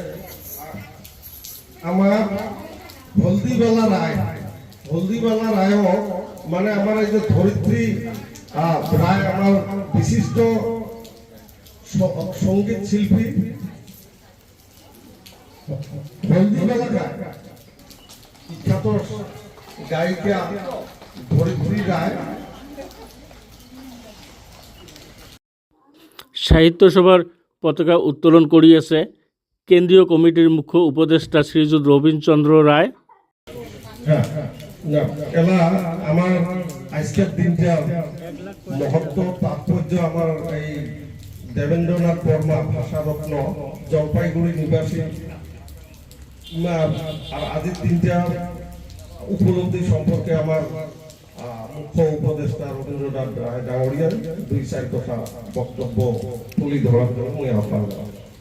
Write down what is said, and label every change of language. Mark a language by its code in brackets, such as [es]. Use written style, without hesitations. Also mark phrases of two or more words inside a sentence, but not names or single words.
[bn] আমার হলদিবালা রায়ও মানে আমার এই যে ধরিত্রী রায় আমার বিশিষ্ট সঙ্গীত শিল্পী। হলদিবালা রায় বিখ্যাত গায়িকা ধরিত্রী রায়। [as] সাহিত্য সভার পতাকা উত্তোলন কৰি আছে কেন্দ্ৰীয় কমিটিৰ মুখ্য উপদেষ্টা শ্ৰীযুত ৰবীন চন্দ্ৰ রায়। [bn] হ্যাঁ, না, এলা আমার আজকের দিনটা মহত্ব তাৎপর্য আমার এই দেবেন্দ্রনাথ বর্মা ভাষারত্ন জলপাইগুড়ি নিবাসী আর আজকের দিনটা উপলব্ধি সম্পর্কে আমার মুখ্য উপদেষ্টা রবীন্দ্রনাথ রায় ডাঙরিয়ার 2-4 কথা বক্তব্য তুলে ধরার জন্য আমি আহ্বান জানাই।